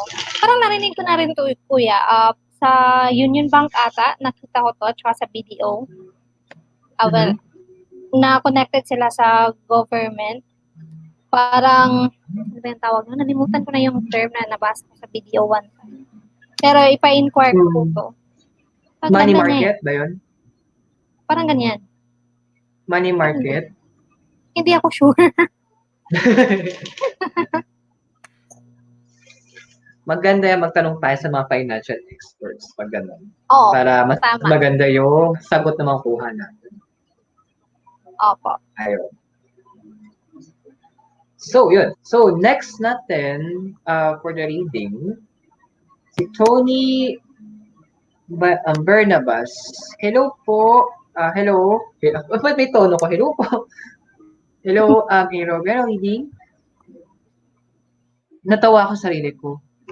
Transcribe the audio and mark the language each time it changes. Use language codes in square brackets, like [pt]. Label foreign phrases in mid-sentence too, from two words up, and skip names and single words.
[tl] Parang narinig ko na rin to, kuya. Sa Union Bank ata, nakita ko to, tsaka sa BDO. Well, na-connected sila sa government. Parang, ano ba yung tawag? Nalimutan ko na yung term na nabasa ko sa BDO one time. Pero ipa-inquire ko po to. [en] Money market [tl] ba yun? Parang ganyan. [en] Money market? [tl] Hindi ako sure. Maganda yung magtanong tayo sa mga [en] financial experts [tl] pag gano'n. Oo, para mas tama. maganda yung sagot na makuha natin. Opo. Ayun. So, yun. So, next natin [en] for the reading, [tl] si Tony Bernabas. Hello po. Hello. Ba't may tono ko? Hello po. Hello, Hero. Pero reading. Natawa ako sa sarili ko.